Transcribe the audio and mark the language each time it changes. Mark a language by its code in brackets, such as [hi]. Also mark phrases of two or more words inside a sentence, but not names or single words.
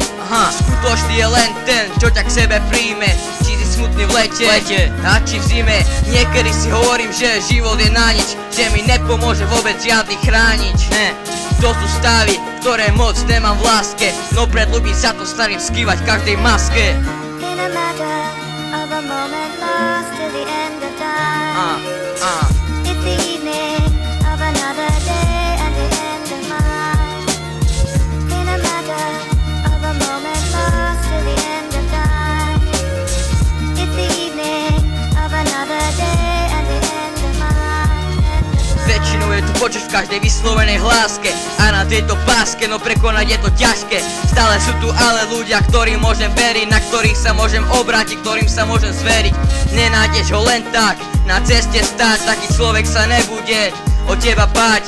[sk] Skutočný je len ten, čo ťa k sebe príjme, či si smutný v lete a či v zime. Niekedy si hovorím, že život je na nič, že mi nepomôže vôbec žiadny chránič. To sú stavy, ktoré moc nemám v láske, no pred ľudí sa to snažím skývať v každej maske. [en] It's the evening of another day and the end of mine. In a matter of a moment lost to the end of time. It's the evening of another day and the end of mine. [sk] Väčšinou je tu počuť v každej vyslovenej hláske a na tejto páske, no prekonať je to ťažké. Stále sú tu ale ľudia, ktorým môžem veriť, na ktorých sa môžem obrátiť, ktorým sa môžem zveriť. Nenájdeš ho len tak na ceste stáť, taký človek sa nebude o teba báť.